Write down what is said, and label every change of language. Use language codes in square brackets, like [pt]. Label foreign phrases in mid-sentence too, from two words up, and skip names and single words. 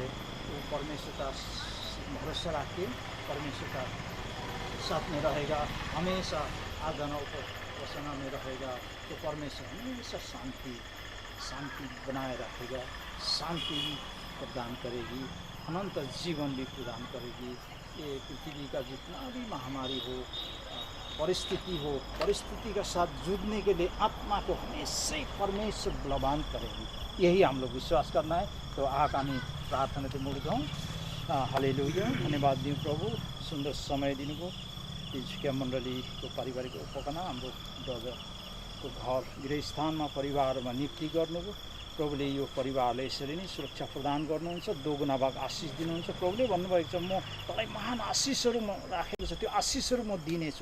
[hi] वो परमेश्वर का भरोसा रख के परमेश्वर का साथ में रहेगा, हमेशा आराधना उपासना में रहेगा, तो परमेश्वर हमेशा शांति बनाए रखेगा, शांति प्रदान करेगी, अनंत जीवन भी प्रदान करेगी। ये पृथ्वी का जितना भी महामारी हो, परिस्थिति के साथ जूझने के लिए आत्मा को हमेशा ही परमेश्वर बलवान करेगी, यही हम लोग विश्वास करना है। तो आगामी प्रार्थना तो मुड़ जाऊँ। हालेलुया, [ne] धन्यवाद दिउँ प्रभु, सुन्दर समय दिनुभयो। झिकिया मण्डलीको पारिवारिक उपकना हाम्रो को घर गृहस्थानमा परिवारमा नियुक्ति गर्नुभयो। प्रभुले यो परिवारलाई यसरी नै सुरक्षा प्रदान गर्नुहुन्छ, दोगुना भाग आशिष दिनुहुन्छ। प्रभुले भन्नुभएको छ, म तँलाई महान आशिषहरू म राखेको छु, त्यो आशिषहरू म दिनेछु।